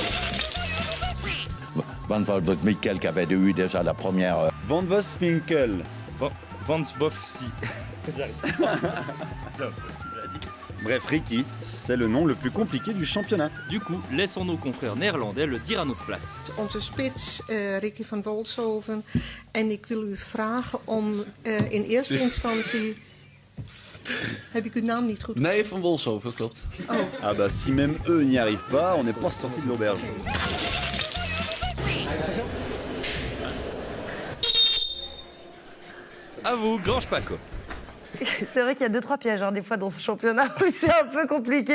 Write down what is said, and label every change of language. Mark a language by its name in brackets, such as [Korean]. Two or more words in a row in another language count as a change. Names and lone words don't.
[French] Van Wolfswinkel qui avait eu déjà la première... Van Wolfswinkel. Van Wolfsi. Bref, Ricky, c'est le nom le plus compliqué du championnat. Du coup, laissons nos confrères néerlandais le dire à notre place. [Dutch] Onze spits, Ricky van Wolfshoven. En ik wil u vragen om in eerste instantie... Heb ik uw naam niet goed? Nee, van Wolfshoven, klopt. Oh. [French] Ah bah si même eux n'y arrivent pas, on n'est pas sorti de l'auberge. À vous, Grange Paco. C'est vrai qu'il y a 2-3 pièges des fois dans ce championnat où c'est un peu compliqué.